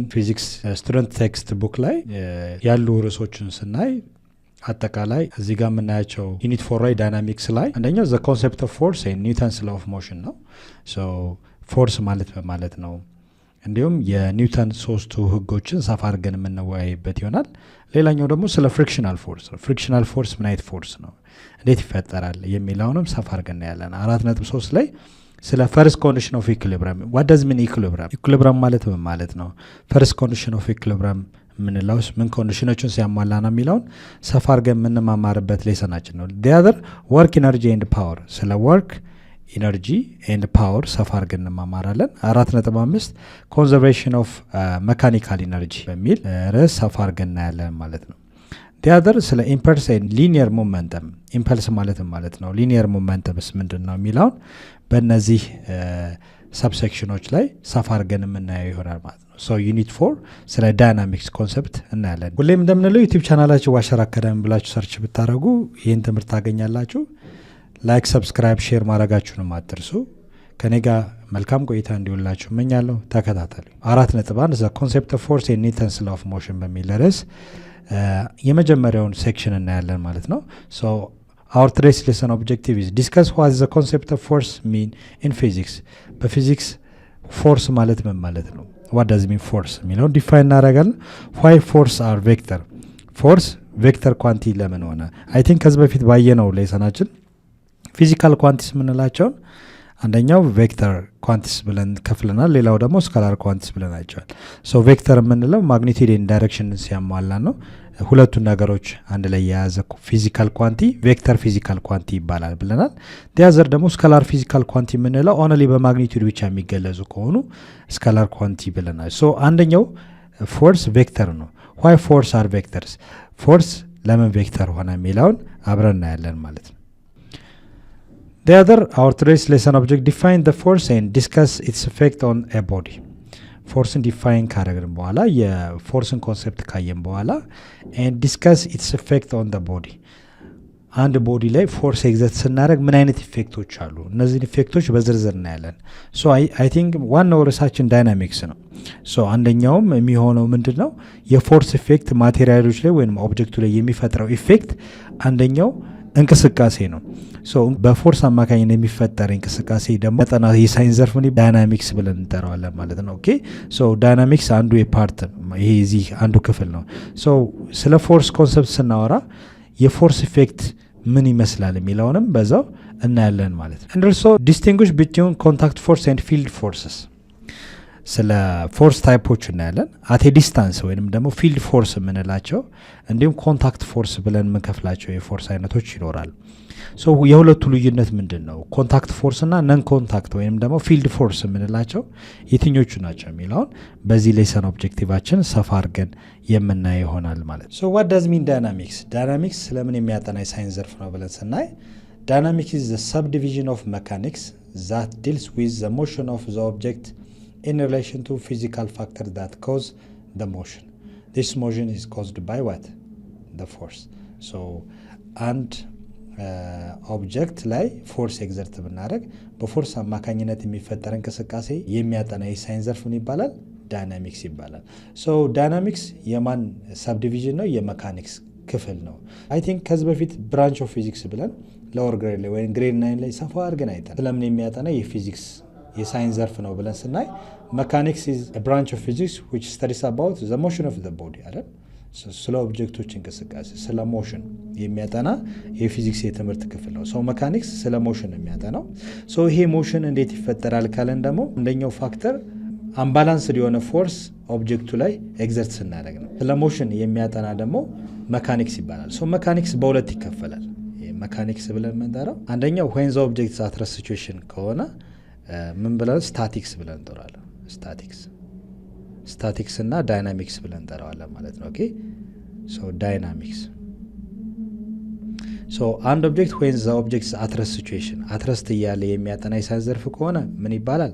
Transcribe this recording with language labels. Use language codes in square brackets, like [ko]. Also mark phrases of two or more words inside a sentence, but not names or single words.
[en] physics student text book [am] ላይ ያሉ ርዕሶችን ስናይ አጠቃላይ እዚህ ጋር የምናያቸው ዩኒት 4 ላይ ዳይናሚክስ ላይ አንደኛው [en] the concept of force and Newton's law of motion [am] ነው። [en] so force [am] ማለት ነው እንዲሁም የኒውተን ሶስቱ ህጎችን ሰፋ አድርገን የምንወያይበት ይሆናል። ሌላኛው ደግሞ ስለ [en] frictional force [am] ነው። [en] frictional force [am] ምን አይነት ፎርስ ነው፣ እንዴት ይፈጠራል የሚለውንም ሰፋ አድርገን ያለን 4.3 ላይ ስለ [en] first condition of equilibrium what does mean equilibrium [am] ኢኩሊብሪየም ማለት ምን ማለት ነው፣ [en] first condition of equilibrium [am] ምንላውስ ምን ኮንዲሽኖችን ሲያሟላ ነው የሚለውን ሰፋ አድርገን የምንማማርበት ሌሰናችን ነው። [en] the other work energy and power [am] ስለ [en] work energy and power [am] ሰፋ አድርገን እንማማራለን። 4.5 [en] conservation of mechanical energy [am] በሚል ርዕስ ሰፋ አድርገን እናያለን ማለት ነው። [en] the other [am] ስለ [en] impulse and linear momentum [am] ኢምፐልስ ማለት ነው [en] linear momentums [am] ምንድነው የሚለውን በእነዚህ ሰብሴክሽኖች ላይ ሰፋ አድርገን የምናየው ይሆናል ማለት ነው። ሶ ዩኒት 4 ስለ [en] dynamics concept [am] እናያለን። ሁሌም እንደምንለው ዩቲዩብ ቻናላችን ዋሸር አካዳሚ ብላችሁ ሰርች ብታደርጉ ይህን ትምህርት ታገኛላችሁ። [en] like subscribe share [am] ማድረጋችሁንም አትርሱ። ከኔ ጋር መልካም ቆይታ እንዲውላችሁ እመኛለሁ። ተከታተሉ። 4.1 [en] the concept of force and Newton's law of motion [am] በሚል ርዕስ የመጀመሪያውን ሴክሽን እናያለን ማለት ነው። ሶ [en] our today's lesson objective is discuss what is the concept of force mean in physics [am] በፊዚክስ ፎርስ ማለት ምን ማለት ነው፣ [en] what does mean force [am] የሚለውን ዲፋይን እናደርጋለን። [en] why force are vector force vector quantity [am] ለምን ሆነ። [en] I think [am] ከዚህ በፊት ባየነው ሌሰናችን [en] physical quantities [am] ምንላቸውን አንደኛው [en] vector quantities [am] ብለን ከፍለናል፣ ሌላው ደግሞ [en] scalar quantities [am] ብለናቸዋል። [en] so vector [am] የምንለው [en] magnitude and direction [am] ሲያሟላ ነው። ሁለቱን ነገሮች አንድ ላይ የያዘ [en] physical quantity vector physical quantity [am] ይባላል ብለናል። ዲያዘር ደግሞ [en] scalar physical quantity [am] የምንለው ኦንሊ በማግኒቲዩድ ብቻ የሚገለጹ ከሆኑ [en] scalar quantity [am] ብለናል። ሶ አንደኛው [en] force vector [am] ነው። [en] why force are vectors [am] ፎርስ ለምን ቬክተር ሆነ የሚለውን አብረን እናያለን ማለት ነው። [en] The other, our today's lesson object define the force and discuss its effect on a body. [am] ፎርስን ዲፋይን ካደረግን በኋላ የፎርስን ኮንሰፕት ካየን በኋላ [en] and discuss its effect on the body [am] አንድ ቦዲ ላይ [en] force exert [am] ስናደርግ ምን አይነት ኢፌክቶች አሉ፣ እነዚህን ኢፌክቶች በዝርዝር እናያለን። [en] so I think [am] ዋናው ርዕሳችን ዳይናሚክስ ነው። ሶ አንደኛውም የሚሆነው ምንድነው የፎርስ ኢፌክት ማቴሪያሎች ላይ ወይም ኦብጀክቱ ላይ የሚፈጥረው ኢፌክት አንደኛው እንቅስቃሴ ነው። ሶ በፎርስ አማካኝነት የሚፈጠር እንቅስቃሴ ደግሞ መጠና የሳይንስ ዘርፍ ምን ዳይናሚክስ ብለን እንጠራዋለን ማለት ነው። [en] okay so dynamics [am] አንዱ የፓርት ይሄ እዚህ አንዱ ክፍል ነው። ሶ ስለ [en] force concept [am] ስናወራ የፎርስ ኢፌክት ምን ይመስላል የሚለውንም በዛው እናያለን ማለት ነው። [en] and also distinguish between contact force and field forces [am] ስለ ፎርስ ታይፖች እናያለን። [en] at distance [am] ወይንም ደግሞ [en] field force [am] የምንላቸው እንዲሁም [en] contact force [am] ብለን የምንከፍላቸው የፎርስ አይነቶች ይኖራል። ሶ የሁለቱ ልዩነት ምንድን ነው፣ [en] contact force [am] እና [en] non contact [am] ወይንም ደግሞ [en] field force [am] የምንላቸው የትኞቹ ናቸው የሚለውን በዚህ ሌሰን ኦብጀክቲቫችን ሰፋ አድርገን የምናየው ይሆናል ማለት ነው። [en] so what does mean dynamics [am] ዳይናሚክስ ስለምን የሚያጠና የሳይንስ ዘርፍ ነው ብለን ስናይ [en] dynamics is the subdivision of mechanics that deals with the motion of the object in relation to physical factors that cause the motion. This motion is caused by what? The force. So and [am] ኦብጀክት ላይ [en] force exert [am] ብናደርግ በፎርስ አማካኝነት የሚፈጠር እንቅስቃሴ የሚያጠና የሳይንስ ዘርፍ ምን ይባላል? ዳይናሚክስ ይባላል። [en] so dynamics [am] የማን ሰብዲቪዥን ነው? የሜካኒክስ ክፍል ነው። [en] I think [am] ከዚህ በፊት [en] branch of physics [am] ብለን [en] lower grade [am] ላይ ወይም ግሬድ 9 ላይ ሰፋ አድርገን አይተን ስለምን የሚያጠና የፊዚክስ የሳይንስ ዘርፍ ነው ብለን ስናይ [en] mechanics is a branch of physics which studies about the motion of the body [am] አይደል? ስለ ኦብጀክቶች እንቅስቃሴ ስለ ሞሽን የሚያጠና የፊዚክስ የትምህርት ክፍል ነው። [en] so mechanics [am] ስለ ሞሽን የሚያጠናው። ሶ ይሄ ሞሽን እንዴት ይፈጠራል ካለን ደግሞ አንደኛው ፋክተር አንባላንስድ የሆነ ፎርስ ኦብጀክቱ ላይ ኤግዘርት ስናደርግ ነው። ስለ ሞሽን የሚያጠና ደግሞ ሜካኒክስ ይባላል። [en] so mechanics [am] በሁለት ይከፈላል። ሜካኒክስ ብለን የምንጠራው አንደኛው [en] when the object is at rest situation [am] ከሆነ ምን ብለን ስታቲክስ ብለን እንጠራለን። ስታቲክስ እና ዳይናሚክስ ብለን እንጠራዋለን ማለት ነው። [en] okay so dynamics so [am] አንድ ኦብጀክት ወይም [en] the objects at rest situation at rest [am] እያለ የሚያጠና የሳይንስ ዘርፍ ከሆነ ምን ይባላል?